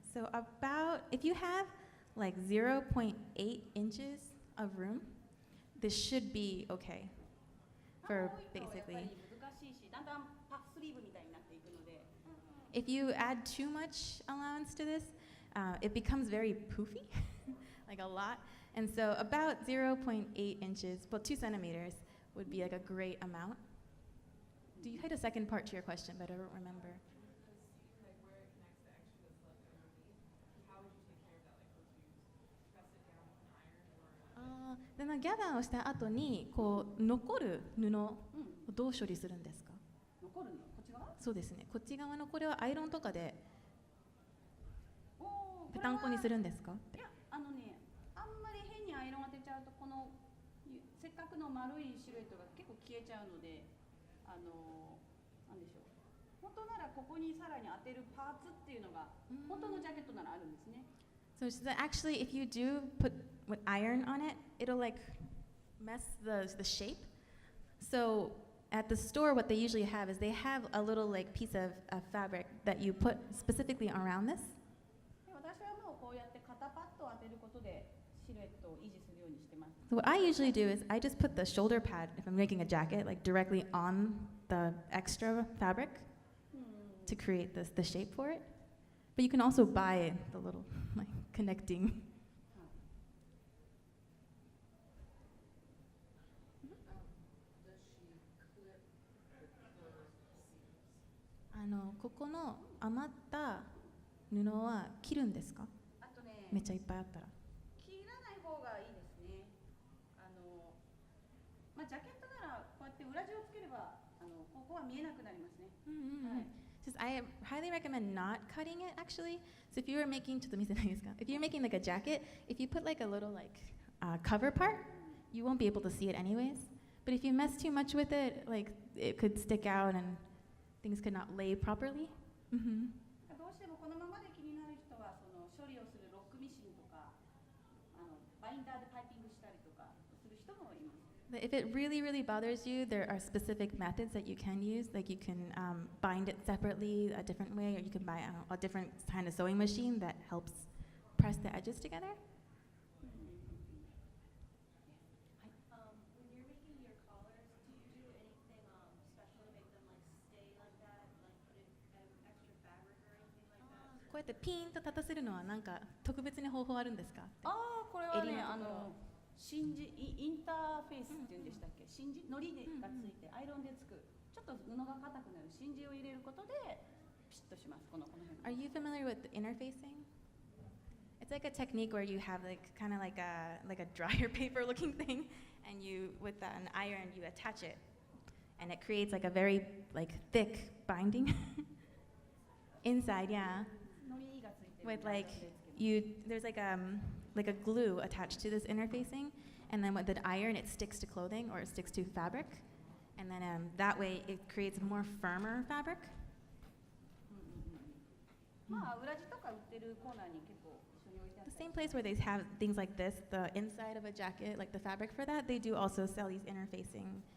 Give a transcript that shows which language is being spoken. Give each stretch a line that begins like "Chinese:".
English: So about if you have like 0.8 inches of room, this should be okay for
Japanese: 多いとやっぱ
English: basically.
Japanese: り難しいし、だんだんパフスリーブみたいになっていくので。
English: If you add too much allowance to this, it becomes very poofy, like a lot. And so about 0.8 inches, well 2 centimeters would be like a great amount. Do you had a second part to your question, but I don't remember. Like where it connects the extra that's left underneath, how would you take care of that? Like would you press it down with an iron or?
Japanese: でギャザーをした後にこう残る布をどう処理するんですか？残るのこっち側？そうですね。こっち側のこれはアイロンとかでおー、ぺたんこにするんですか？いや、あんまり変にアイロン当てちゃうとこのせっかくの丸いシルエットが結構消えちゃうので、なんでしょう。本当ならここにさらに当てるパーツっていうのが本当のジャケットならあるんですね。
English: So actually, if you do put with iron on it, it'll like mess the shape. So at the store, what they usually have is they have a little like piece of fabric that you put specifically around this.
Japanese: で私はもうこうやって肩パッドを当てることでシルエットを維持するようにしてます。
English: So what I usually do is I just put the shoulder pad, if I'm making a jacket, like directly on the extra fabric to create the shape for it. But you can also buy the little like connecting. Does she clip the seams?
Japanese: ここの余った布は切るんですか？あとね、めっちゃいっぱいあったら。切らない方がいいですね。まあジャケットならこうやって裏地をつければここは見えなくなりますね。はい。
English: Just I highly recommend not cutting it actually. So if you were making if you're making like a jacket, if you put like a little like cover part, you won't be able to see it anyways. But if you mess too much with it, like it could stick out and things could not lay properly.
Japanese: どうしてもこのままで気になる人はその処理をするロックミシンとかバインダーでパイピングしたりとかする人もいます。
English: But if it really, really bothers you, there are specific methods that you can use. Like you can bind it separately a different way, or you can buy a different kind of sewing machine that helps press the edges together.
Japanese: うやってピーンと立たせるのはなんか特別に方法あるんですか？ああ、これはね、襟のところインターフェースっていうんでしたっけ、真珠のりがついて、アイロンでつく、ちょっと布が硬くなる真珠を入れることでピシッとします。この辺。
English: Are you familiar with interfacing? It's like a technique where you have like kind of like a dryer paper looking thing, and you with an iron you attach it, and it creates like a very like thick binding inside. Yeah,
Japanese: のりがついてる
English: with
Japanese: んで
English: like
Japanese: アイロンでつけます
English: you there's like a glue attached to this interfacing, and then with the iron it sticks to clothing or it sticks to fabric, and then that way it creates more firmer fabric.
Japanese: まあ裏地とか売ってるコーナーに結構一緒に置いてあっ
English: The
Japanese: たり
English: same place where they have things like this, the inside of a jacket, like the fabric for that, they do also sell these interfacing.